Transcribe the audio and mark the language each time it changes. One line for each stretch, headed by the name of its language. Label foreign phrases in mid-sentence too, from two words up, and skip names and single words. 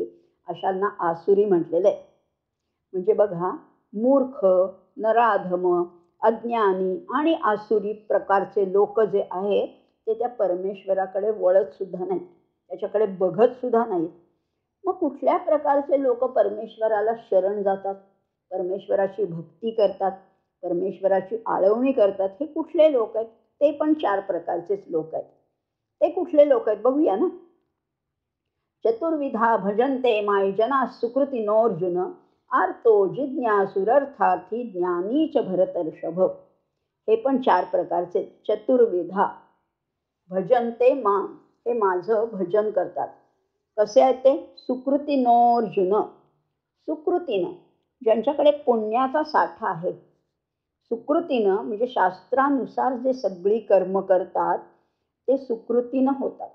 Marathi: अशांना आसुरी म्हटलेलं आहे. म्हणजे बघा, मूर्ख, नराधम, अज्ञानी आणि आसुरी प्रकारचे लोक जे आहेत ते त्या परमेश्वराकडे वळत सुद्धा नाहीत, त्याच्याकडे बघत सुद्धा नाहीत. मग कुठल्या प्रकारचे लोक परमेश्वराला शरण जातात, परमेश्वराची भक्ती करतात, परमेश्वराची आळवणी करतात? हे कुठले लोक आहेत? ते पण 4 प्रकारचेच लोक आहेत. ते कुठले लोक आहेत बघूया ना.
Sanskrit: चतुर्विधा भजन्ते माय जना सुकृतिनोऽर्जुन आर्तो जिज्ञासुरर्थार्थी ज्ञानी च भरतर्षभ.
Marathi: हे पण 4 प्रकारचे.
Sanskrit: चतुर्विधा भजन्ते मां,
Marathi: हे माझं भजन करतात. कसे आहेत ते? सुकृतिनोऽर्जुन, सुकृतीनं, ज्यांच्याकडे पुण्याचा साठा आहे. सुकृतीनं म्हणजे शास्त्रानुसार जे सगळी कर्म करतात ते सुकृतीनं होतात.